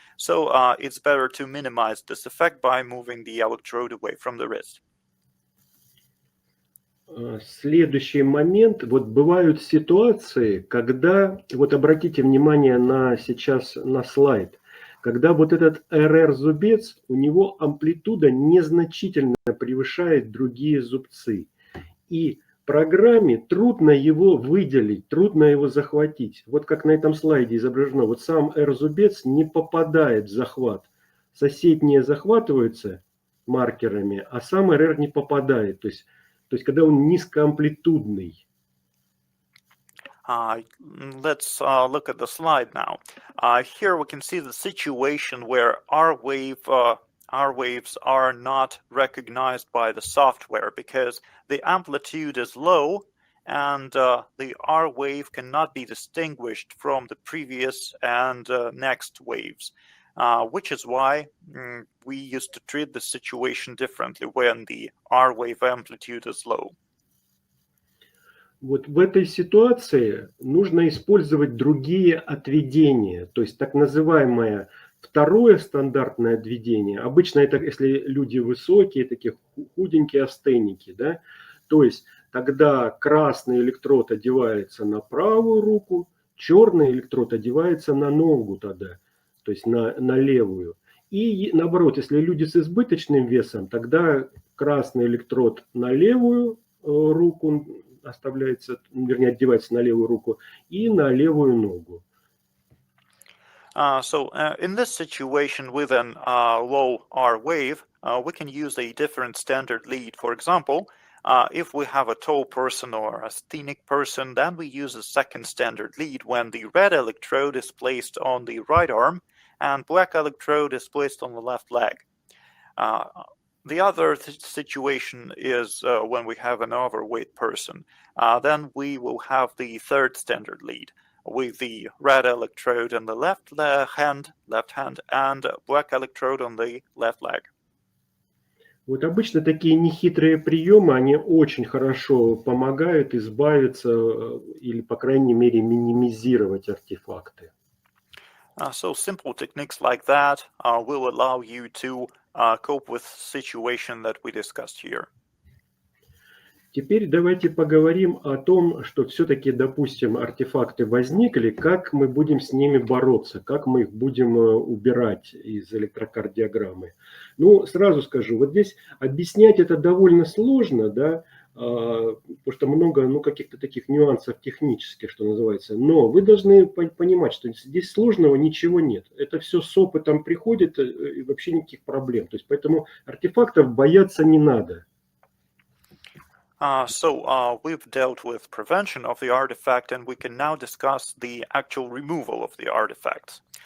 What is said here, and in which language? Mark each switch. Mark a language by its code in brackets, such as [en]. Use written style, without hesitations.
[en] So it's better to minimize this effect by moving the electrode away from the wrist. [ru] Следующий момент. Вот бывают ситуации, когда, вот обратите внимание сейчас на слайд, когда вот этот РР-зубец, у него амплитуда незначительно превышает другие зубцы. И программе трудно его выделить, трудно его захватить. Вот как на этом слайде изображено, вот сам R-зубец не попадает в захват. Соседние захватываются маркерами, а сам РР не попадает. То есть когда он низкоамплитудный. [en] Let's look at the slide now. Here we can see the situation where R waves are not recognized by the software because the amplitude is low and the R wave cannot be distinguished from the previous and next waves, which is why we used to treat the situation differently when the R wave amplitude is low. [ru] Вот в этой ситуации нужно использовать другие отведения, то есть так называемое второе стандартное отведение. Обычно это если люди высокие, такие худенькие астеники, да, то есть тогда красный электрод одевается на правую руку, черный электрод одевается на ногу тогда, то есть на левую. И наоборот, если люди с избыточным весом, тогда красный электрод на левую руку оставляется, вернее, одевается на левую руку и на левую ногу. [en] So in this situation with an low R wave, we can use a different standard lead. For example, if we have a tall person or a sthenic person, then we use a second standard lead when the red electrode is placed on the right arm and black electrode is placed on the left leg. The other situation is when we have an overweight person. Then we will have the third standard lead with the red electrode on the left hand, and black electrode on the left leg. [ru] Вот обычно такие нехитрые приемы, они очень хорошо помогают избавиться или, по крайней мере, минимизировать артефакты. [en] So simple techniques like that will allow you to cope with the situation that we discussed here. [ru] Теперь давайте поговорим о том, что все-таки, допустим, артефакты возникли, как мы будем с ними бороться, как мы их будем убирать из электрокардиограммы. Ну, сразу скажу, вот здесь объяснять это довольно сложно, да, потому что много каких-то таких нюансов технических, что называется. Но вы должны понимать, что здесь сложного ничего нет. Это все с опытом приходит, и вообще никаких проблем. То есть поэтому артефактов бояться не надо. [en] So we've dealt with prevention of the artifact, and we can now discuss the actual removal of the artifacts.